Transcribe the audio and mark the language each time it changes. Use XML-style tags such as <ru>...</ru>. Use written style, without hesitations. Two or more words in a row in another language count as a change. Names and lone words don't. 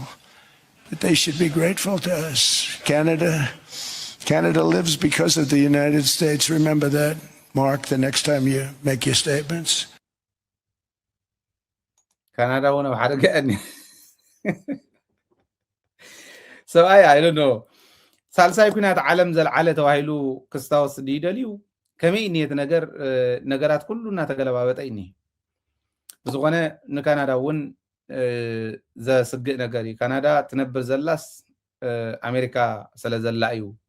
<en>But they should be grateful to us. Canada lives because of the United States. Remember that, Mark, the next time you make your statements. Canada won't have had again. So I don't know.</en> <ti>ሳልሳይ ኩናት ዓለም ዘለዓለ ተባሂሉ ክስታወስ ዲደልዩ ከመይ ኒየት ነገራት ኩሉ እናተገለባበጠ ይኒ ብዝኾነ ንካናዳ እውን ዘስግእ ነገር እዩ ካናዳ ትነብር ዘላስ ኣሜሪካ ስለ ዘላ እዩ</ti>